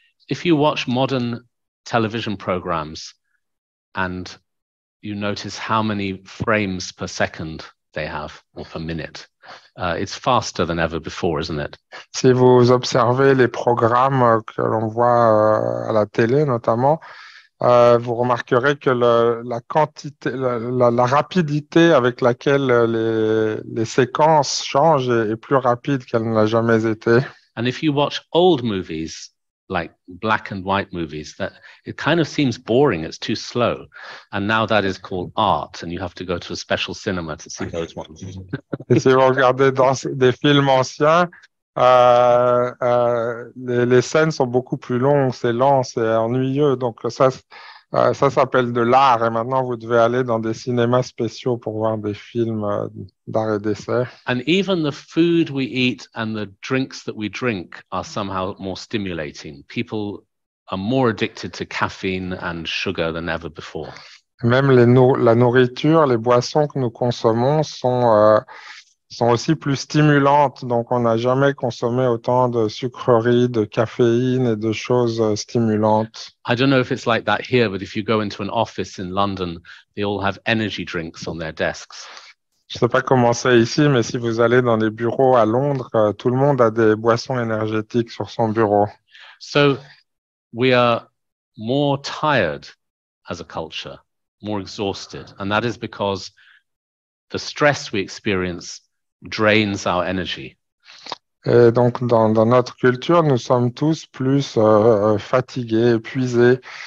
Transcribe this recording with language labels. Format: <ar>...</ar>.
<en>If you watch modern television programs and you notice how many frames per second they have, or per minute. It's faster than ever before, isn't it?</en> <fr>Si vous observez les programmes que l'on voit à la télé notamment, vous remarquerez que la quantité, la rapidité avec laquelle les séquences changent est plus rapide qu'elle ne l'a jamais été.</fr> <en>And if you watch old movies, like black and white movies, that it kind of seems boring, it's too slow. And now that is called art, and you have to go to a special cinema to see those ones.</en> <fr>Et si vous regardez dans des films anciens, les scènes sont beaucoup plus longues, c'est lent, c'est ennuyeux. Donc ça s'appelle de l'art. Et maintenant, vous devez aller dans des cinémas spéciaux pour voir des films d'art et d'essai.</fr> <en>And even the food we eat and the drinks that we drink are somehow more stimulating. People are more addicted to caffeine and sugar than ever before.</en> <fr>Même la nourriture, les boissons que nous consommons sont aussi plus stimulantes. Donc, on n'a jamais consommé autant de sucreries, de caféine et de choses stimulantes.</fr> <en>I don't know if it's like that here, but if you go into an office in London, they all have energy drinks on their desks.</en> <fr>Je ne sais pas comment c'est ici, mais si vous allez dans les bureaux à Londres, tout le monde a des boissons énergétiques sur son bureau.</fr> <en>So we are more tired as a culture, more exhausted, and that is because the stress we experience drains our energy.</en> <fr>Et donc, dans notre culture, nous sommes tous plus fatigués, épuisés.</fr>